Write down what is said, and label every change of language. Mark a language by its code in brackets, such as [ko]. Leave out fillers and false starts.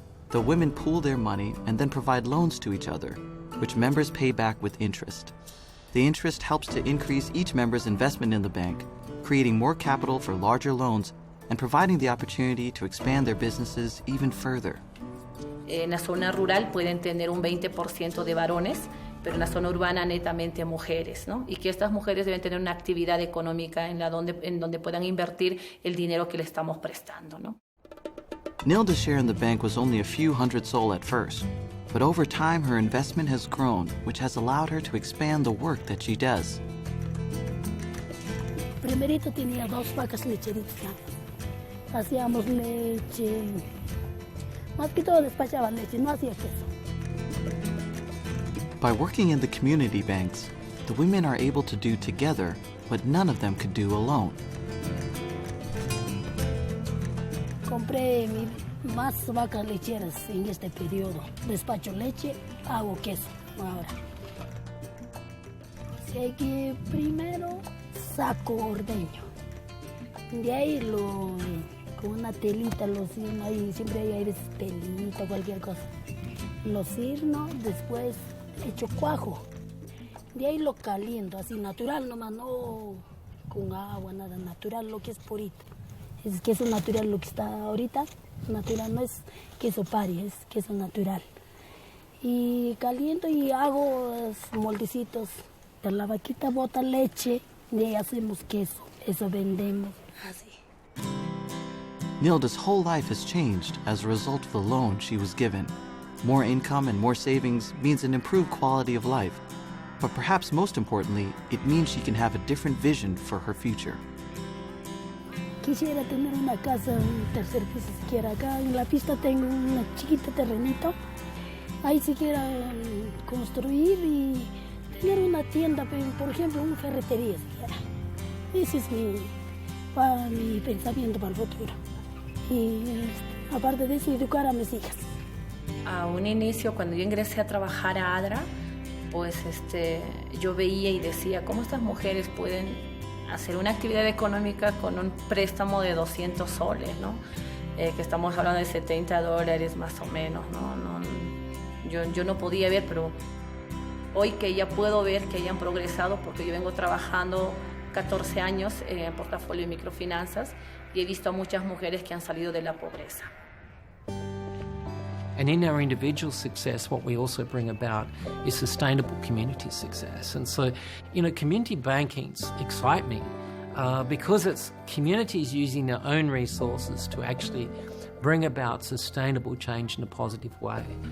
[en] The women pool their money and then provide loans to each other, which members pay back with interest. The interest helps to increase each member's investment in the bank, creating more capital for larger loans and providing the opportunity to expand their businesses even further. [es] En la zona rural pueden tener un 20% de varones, pero en la zona urbana netamente mujeres, ¿no? Y que estas mujeres deben tener una actividad económica en donde puedan invertir el dinero que le estamos prestando, ¿no? [en] Nilda's share in the bank was only a few hundred sol at first, but over time her investment has grown, which has allowed her to expand the work that she does. [es] Primerito tenía 2 vacas lecheritas. Hacíamos leche, más que todo despachaban leche, no hacía queso. [en] By working in the community banks, the women are able to do together what none of them could do alone. [es] Compré más vacas lecheras en este periodo. Despacho leche, hago queso ahora. Así que primero saco ordeño. De ahí con una telita lo sirno, ahí siempre hay veces telita, cualquier cosa. Lo sirno, después hecho cuajo. De ahí lo caliento, así natural nomás, no con agua, nada, natural, lo que es purito. Es queso natural lo que está ahorita, natural, no es queso pari, es queso natural. Y caliento y hago moldecitos. De la vaquita bota leche, de ahí hacemos queso, eso vendemos, así. [en] Nilda's whole life has changed as a result of the loan she was given. More income and more savings means an improved quality of life. But perhaps most importantly, it means she can have a different vision for her future. [es] Quisiera tener una casa, un tercer piso siquiera. Acá en la pista tengo un chiquito terrenito. Ahí siquiera construir y tener una tienda, por ejemplo, una ferretería siquiera. Ese es mi pensamiento para el futuro. Y aparte de eso, educar a mis hijas. A un inicio, cuando yo ingresé a trabajar a Adra, pues yo veía y decía, ¿cómo estas mujeres pueden hacer una actividad económica con un préstamo de 200 soles, ¿no? Que estamos hablando de $70 más o menos, ¿no? Yo no podía ver, pero hoy que ya puedo ver que hayan progresado, porque yo vengo trabajando 14 años en portafolio de microfinanzas y he visto a muchas mujeres que han salido de la pobreza. [en] And in our individual success, what we also bring about is sustainable community success. And so, community bankings excite me because it's communities using their own resources to actually bring about sustainable change in a positive way.